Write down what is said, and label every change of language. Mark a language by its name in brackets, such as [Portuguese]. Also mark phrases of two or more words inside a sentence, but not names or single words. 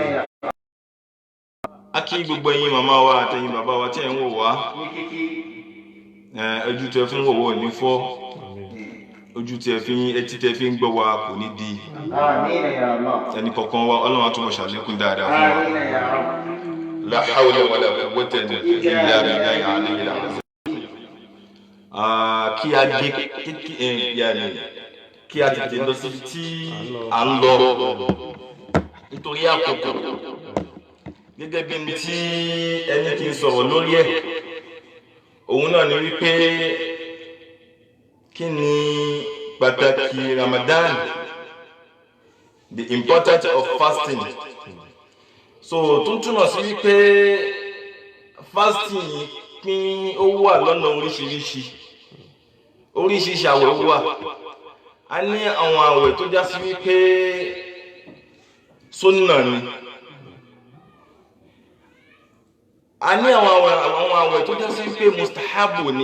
[Yoruba] A kí gbogbo ẹ̀yin màmá wa àtẹ̀yin bàbá wa tí ẹ̀ ń wò wá ojú tẹ fún wòwò ní fọ́ ojú tẹ fi etí tẹ fi ń gbọ́ wa kò ní di ẹni kọ̀ọ̀kan wa ọlọ́run àtúbọ̀ ṣàlékún dáadáa fún wa. [Arabic] لا حول ولا قوة إلا بالله العلي العظيم. [Yoruba] Kí a gé kí a tètè lọ sí tí à ń lọ nítorí àkókò gẹ́gẹ́ bí ní tí ẹni kì í sọ̀rọ̀ lórí ẹ̀ òun náà ni wípé kí ni pàtàkì Ramadan, [English] the importance of fasting. [Yoruba] So tó túmọ̀ sí wípé fasting pín ó wà lọ́nà oríṣiríṣi àwẹ̀ wà. A ní àwọn àwẹ̀ tó já sí wípé sunna ni. A ní àwọn àwẹ̀ tó já sí wípé mustahabu ni.